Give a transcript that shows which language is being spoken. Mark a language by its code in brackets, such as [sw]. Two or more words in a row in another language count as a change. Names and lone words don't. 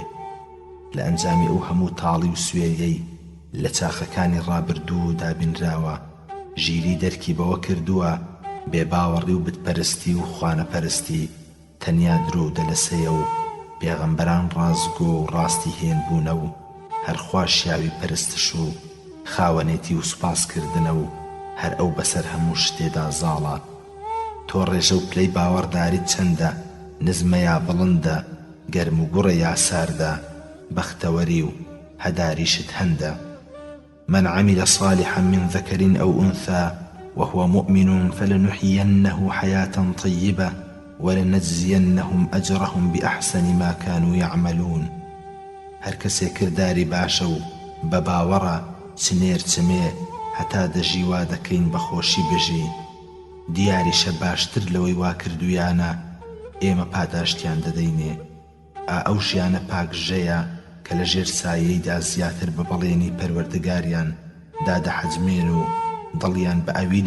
[ckb] لە ئەنجامی ئەو هەموو تاڵی و سوێریەی لە چاخەکانی ڕابردوو دابینراوە، ژیری دەرکی بەوە کردووە بێباوەڕی و بتپەرستی و خوانەپەرستی تەنیا درۆ دەلەسەیە و پێغەمبەران ڕازگۆ و ڕاستی هێنبوونە و هەرخوا شیاوی پەرستش و خاوەنێتی و سوپاسکردنە و هەر ئەو بەسەر هەموو شتێدا زاڵە. تۆ ڕێژە و پلەی باوەڕداریت چەندە، نزمە یا بڵندە، گەرم و گوڕە یا ساردە، بەختەوەری و هەداریشت هەندە. [ar] من عمل صالحا من ذكر أو أنثى وهو مؤمن فلنحيينه حياة طيبة ولنجزينهم أجرهم بأحسن ما كانوا يعملون. [ckb] هەر کەسێ کرداری باشە و بە باوەڕە چنێر چمێ هەتا دەژی وا دەکەین بەخۆشی بژی، دیاریشە باشتر لەوەی وا کردویانە ئێمە پاداشتیان دەدەینێ. ئەو ژیانە پاکژەیە کە لە ژێر سایەیدا زیاتر بە بەڵێنی پەروەردگاریان دادەحەجمێن و دڵیان بە ئەوینی